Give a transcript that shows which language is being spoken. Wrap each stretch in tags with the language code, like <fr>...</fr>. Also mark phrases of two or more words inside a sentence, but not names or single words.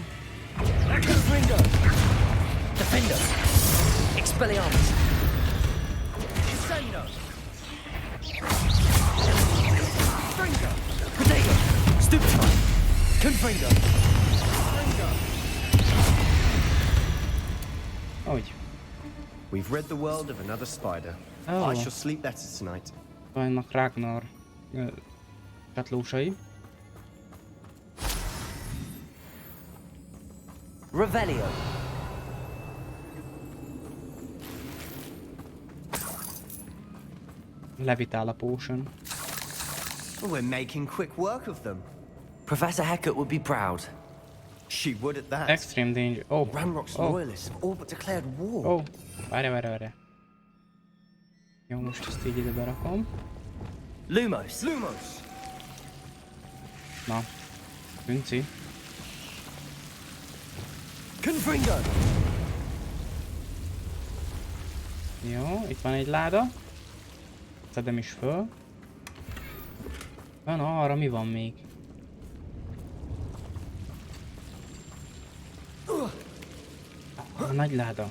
<en>Confringo! Defender! Expelliarmus! Incendio! Confringo! Protego! Stupefy! Confringo!</en> <hu>Hogy?</hu> <en>We've rid the world of another spider. Oh. I shall sleep better tonight.</en> <hu>Vannak Ragnar csatlósai.</hu> <en>Revelio!</en> <hu>Levitál a potion.</hu> <en>Well, we're making quick work of them. Professor Hecat would be proud. She would at that. Extreme danger. Oh. Ranrock's loyalists have all but declared war.</en> <hu>Oh. Várj. Jó, most ezt így ide berakom.</hu> <en>Lumos! Lumos!</en> <hu>Na, Günci.</hu> <en>Confringo!</en> <hu>Jó, itt van egy láda. Szedem is föl. Van arra, mi van még? A nagy láda.</hu>